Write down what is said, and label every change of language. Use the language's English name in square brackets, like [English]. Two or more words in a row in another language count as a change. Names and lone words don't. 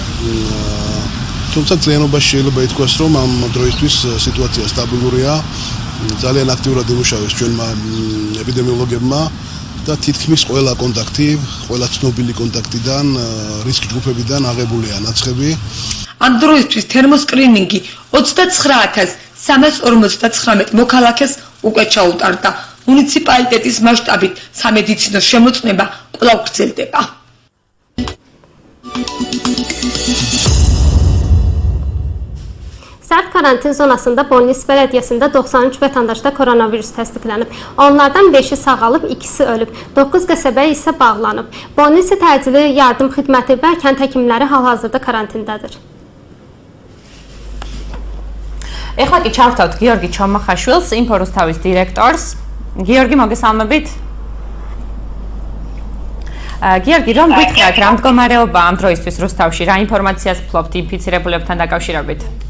[Georgian] თუმცა ძალიანობაში შეიძლება ითქვას, რომ ამ დროისთვის სიტუაცია სტაბილურია ძალიან აქტიურად იმუშავეს ჩვენმა ეპიდემიოლოგებმა და თითქმის ყველა კონტაქტი, ყველა ცნობილი კონტაქტიდან, რისკ ჯგუფებიდან აღებულია ნაცხები. ამ დროისთვის თერმოსკრინინგი 29359 მოქალაქეს უკვე ჩაუტარდა. მუნიციპალიტეტის მასშტაბით სამედიცინო შემოწმება კვლავ გრძელდება. [Azerbaijani] Sərt karantin zonasında Bolnis Belediyəsində 93 vətəndaşda koronavirus təsdiqlənib. Onlardan 5-i sağalıb, 2-si ölüb. 9 qəsəbə isə bağlanıb. Bolnis təcili yardım xidməti və kənd həkimləri hal-hazırda karantindadır. [Georgian] ეხლა კი ჩავთავთ გიორგი ჩომახაშვილს, ინფორუსთავის დირექტორს. გიორგი, მოგესალმებით. გიორგი, რომ გითხრათ, რა მდგომარეობა ამ დროისთვის რუსთავში, რა ინფორმაციას ფლობთ ინფიცირებულებთან დაკავშირებით?